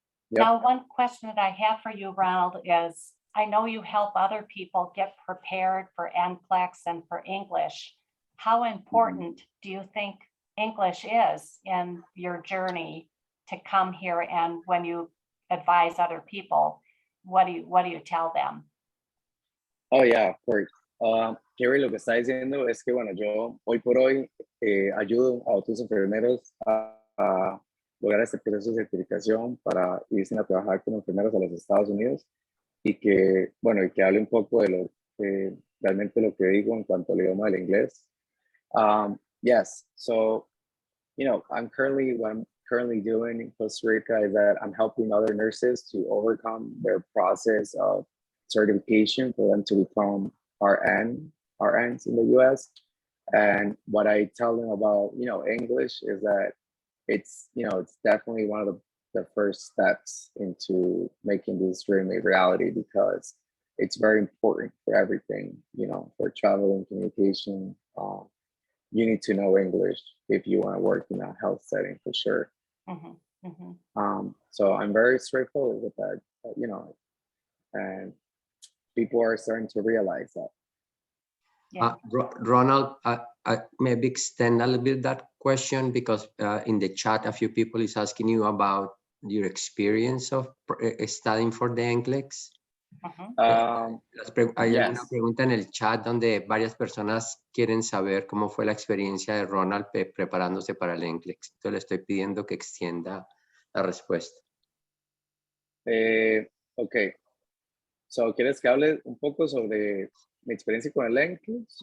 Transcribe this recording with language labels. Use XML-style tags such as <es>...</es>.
<en>Now, one question that I have for you, Ronald, is I know you help other people get prepared for Nclex and for English. How important do you think English is in your journey to come here, and when you advise other people, what do you tell them? Oh yeah, of course.</en> <es>Kerry, lo que está diciendo es que, bueno, yo hoy por hoy ayudo a otros enfermeros a lograr este proceso de certificación para irse a trabajar como enfermeros a los Estados Unidos y que, bueno, y que hable un poco de lo realmente lo que digo en cuanto al idioma del inglés.</es> <en>Yes, so, you know, what I'm currently doing in Costa Rica is that I'm helping other nurses to overcome their process of certification for them to become RNs in the US. And what I tell them about, you know, English is that it's, you know, it's definitely one of the first steps into making this dream a reality because it's very important for everything, you know, for travel and communication. You need to know English if you want to work in a health setting for sure. Mhm, mhm. So I'm very straightforward with that, you know, and people are starting to realize that. Yeah. Ronald, maybe extend a little bit that question because in the chat, a few people is asking you about your experience of studying for the Nclex.</en> <es>Hay</es> <en>Yes.</en> <es>una pregunta en el chat donde varias personas quieren saber cómo fue la experiencia de Ronald preparándose para el Nclex. Entonces le estoy pidiendo que extienda la respuesta. Ok. So, ¿quieres que hable un poco sobre mi experiencia con el Nclex?</es>